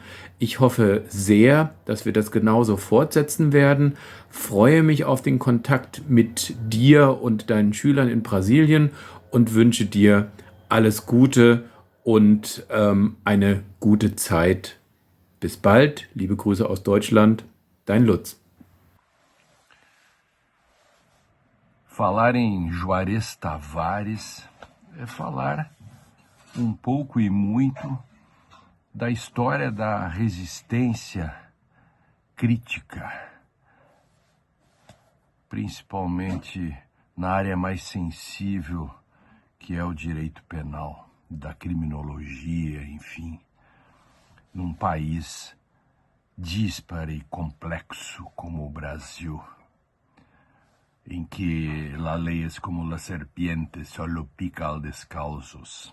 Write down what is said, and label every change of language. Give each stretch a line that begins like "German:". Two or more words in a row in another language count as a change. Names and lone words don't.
German: Ich hoffe sehr, dass wir das genauso fortsetzen werden. Freue mich auf den Kontakt mit dir und deinen Schülern in Brasilien und wünsche dir alles Gute und eine gute Zeit. Bis bald. Liebe Grüße aus Deutschland. Dein Lutz.
Portuguese: Falar em Juarez Tavares é falar um pouco e muito da história da resistência crítica, principalmente na área mais sensível, que é o direito penal, da criminologia, enfim, num país díspare e complexo como o Brasil, em que
Spanish: la lei é como la serpiente, solo pica al descalços.